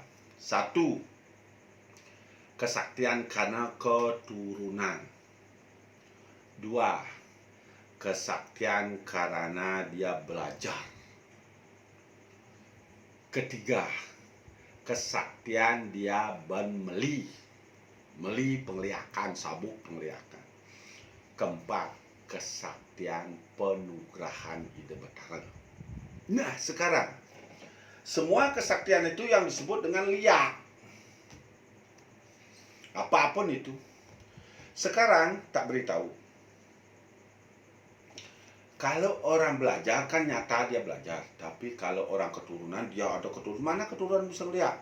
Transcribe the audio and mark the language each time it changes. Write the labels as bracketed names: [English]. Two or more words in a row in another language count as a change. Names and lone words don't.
[Indonesian] 1, kesaktian karena keturunan. 2, kesaktian karena dia belajar. 3, kesaktian dia meli penglihakan, sabuk penglihakan. 4, kesaktian penugrahan ide betara. Nah, sekarang semua kesaktian itu yang disebut dengan liak. Apapun itu. Sekarang tak beritahu. Kalau orang belajar kan nyata dia belajar, tapi kalau orang keturunan dia ada keturunan, mana keturunan bisa lihat?